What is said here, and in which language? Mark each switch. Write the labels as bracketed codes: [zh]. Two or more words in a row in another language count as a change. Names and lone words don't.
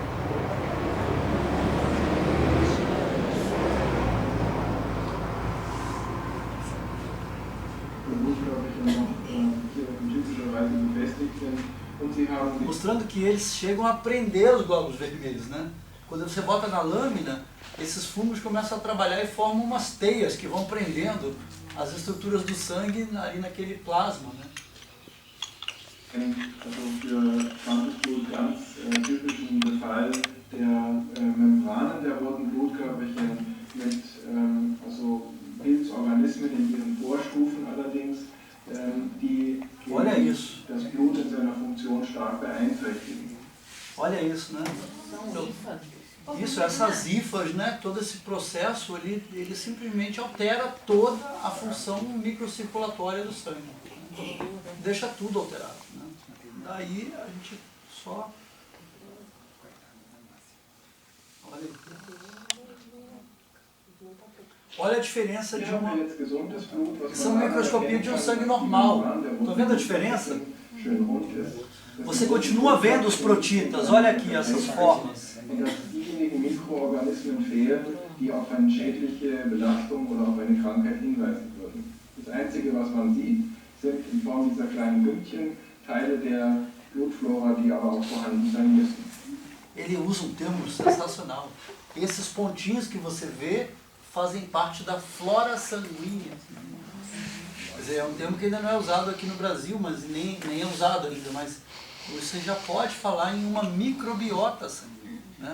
[pt] Mostrando que eles chegam a prender os glóbulos vermelhos, né? Quando você bota na lâmina, esses fungos começam a trabalhar e formam umas teias que vão prendendo as estruturas do sangue ali naquele plasma, né? [de] Also für Schwankesblut ganz typischen Befall der Membranen der roten Blutkörperchen mit also Pilzorganismen in ihren Vorstufen allerdings, die das Blut in seiner Funktion stark beeinträchtigen. [pt] Olha isso, né? Isso, essas hifas, né? Todo esse processo, ele simplesmente altera toda a função microcirculatória do sangue. Deixa tudo alterado, né? Daí a gente só... Olha a diferença de uma... Isso é uma microscopia de um sangue normal. Estão vendo a diferença? Você continua vendo os protítas. Olha aqui essas formas. [de] Das Einzige, was man sieht, sind in Form dieser kleinen Pünktchen Teile der Blutflora, die aber auch vorhanden sein müssen. [pt] Ele usa um termo sensacional. Esses pontinhos que você vê fazem parte da flora sanguínea. Quer dizer, é um termo que ainda não é usado aqui no Brasil, mas nem é usado ainda, mas você já pode falar em uma microbiota sanguínea, né?